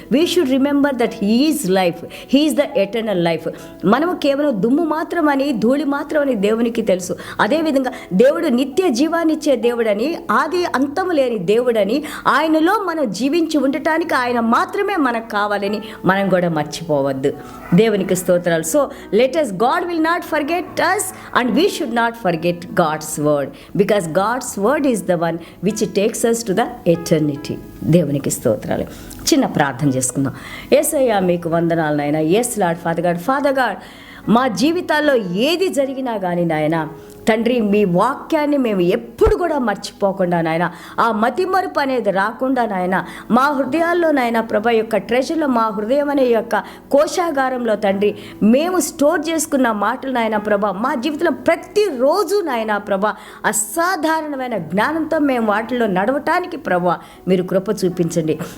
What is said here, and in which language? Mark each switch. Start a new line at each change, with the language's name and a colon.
English: We should remember that he is life, he is the eternal life.
Telugu: మనము కేవలం దుమ్ము మాత్రమని, ధూళి మాత్రమని దేవునికి తెలుసు. అదేవిధంగా దేవుడు నిత్య జీవాన్నిచ్చే దేవుడని, ఆది అంతము లేని దేవుడని, ఆయనలో మనం జీవించి ఉండటానికి ఆయన మాత్రమే మనకు కావాలని మనం కూడా మర్చిపోవద్దు. దేవునికి స్తోత్రాలు.
English: So let us, God will not forget us and we should not forget God's word, because God's word is the one which takes us to the eternity.
Telugu: దేవునికి స్తోత్రాలు. చిన్న ప్రార్థన చేసుకుందాం. యేసయ్యా మీకు వందనాలు నాయన.
English: yes lord, father God
Telugu: మా జీవితాల్లో ఏది జరిగినా కానీ నాయన తండ్రి, మీ వాక్యాన్ని మేము ఎప్పుడు కూడా మర్చిపోకుండా నాయన, ఆ మతిమరుపు అనేది రాకుండా నాయన, మా హృదయాల్లో నాయన ప్రభా యొక్క ట్రెజర్లో, మా హృదయం అనే యొక్క కోశాగారంలో తండ్రి మేము స్టోర్ చేసుకున్న మాటలు నాయన ప్రభా, మా జీవితంలో ప్రతిరోజు నాయన ప్రభా అసాధారణమైన జ్ఞానంతో మేము వాటిల్లో నడవటానికి ప్రభా మీరు కృప చూపించండి.